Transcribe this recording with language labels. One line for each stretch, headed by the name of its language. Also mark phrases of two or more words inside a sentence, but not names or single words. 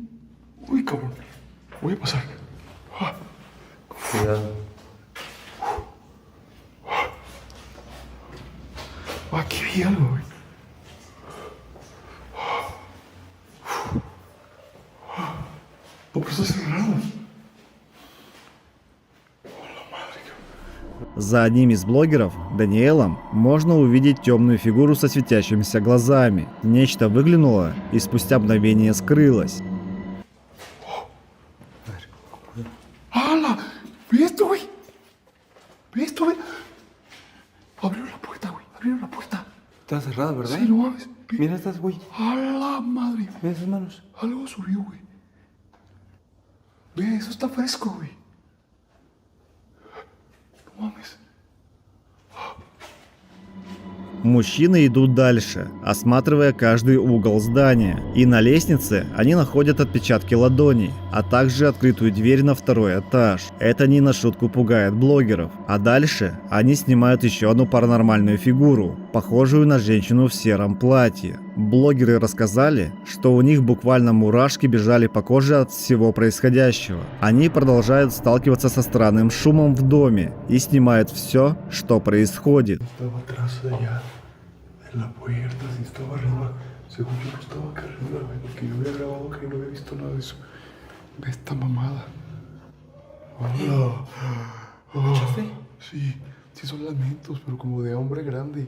Spanish: ¡Uy, cabrón! Voy a pasar. Ah. Cuidado. Aquí vi algo, güey. Oh, pero está cerrado.
Russian: За одним из блогеров, Даниэлом, можно увидеть темную фигуру со светящимися глазами. Нечто выглянуло и спустя мгновение скрылось.
Spanish: ¡Hala! ¡Ve esto, güey! ¡Ve esto, güey! Abrieron la puerta, güey. Abrieron la puerta. Está cerrada, ¿verdad? Sí, no mames. Mira estas, güey. ¡A la madre! Mira esas manos. Algo subió, güey. Ve, eso está fresco, güey. No mames.
Russian: Мужчины идут дальше, осматривая каждый угол здания. И на лестнице они находят отпечатки ладоней, а также открытую дверь на второй этаж. Это не на шутку пугает блогеров. А дальше они снимают еще одну паранормальную фигуру, похожую на женщину в сером платье. Блогеры рассказали, что у них буквально мурашки бежали по коже от всего происходящего. Они продолжают сталкиваться со странным шумом в доме и снимают все, что происходит.
Spanish: Estaba atrás allá, en la puerta, si estaba arriba. Según yo no estaba acá arriba, güey, porque yo había grabado que no había visto nada de eso. Ve esta mamada. Hola. ¿Escuchaste? Sí, sí son lamentos, pero como de hombre grande.